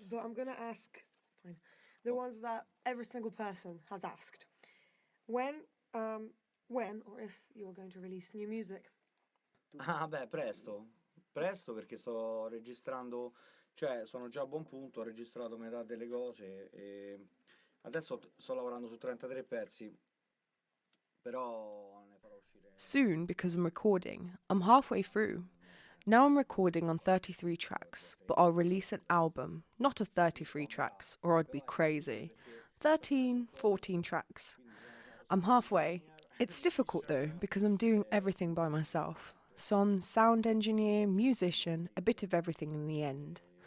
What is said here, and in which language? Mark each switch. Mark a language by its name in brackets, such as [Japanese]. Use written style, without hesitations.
[English] But I'm gonna ask, it's fine, the ones that every single person has asked. When or if you are going to release new music? [Italian] Ah, beh, presto perché sto registrando, cioè sono già a buon punto, ho registrato metà delle cose e adesso sto lavorando su 33 pezzi, però ne farò uscire. [English] Soon, because I'm recording, I'm halfway through. Now I'm recording on 33 tracks, but I'll release an album, not of 33 tracks, or I'd be crazy. 13, 14 tracks. I'm halfway. It's difficult though, because I'm doing everything by myself. So I'm sound engineer, musician, a bit of everything in the end.